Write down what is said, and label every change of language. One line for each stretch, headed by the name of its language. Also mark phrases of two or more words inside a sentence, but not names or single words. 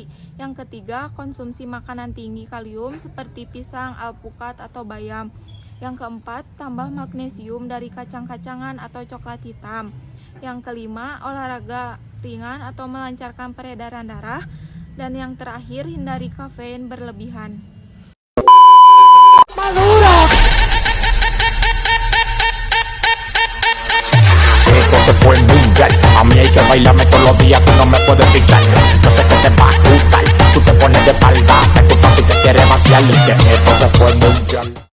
Indonesian: Yang ketiga, konsumsi makanan tinggi kalium seperti pisang, alpukat, atau bayam. Yang keempat, tambah magnesium dari kacang-kacangan atau coklat hitam. Yang kelima, olahraga ringan atau melancarkan peredaran darah. Dan yang terakhir, hindari kafein berlebihan.
Spanish: Se fue mundial, a mí hay que bailarme todos los días, tú no me puedes picar. No sé qué te va a gustar, tú te pones de espalda, que tu papi se quiere vaciar y que esto se fue mundial.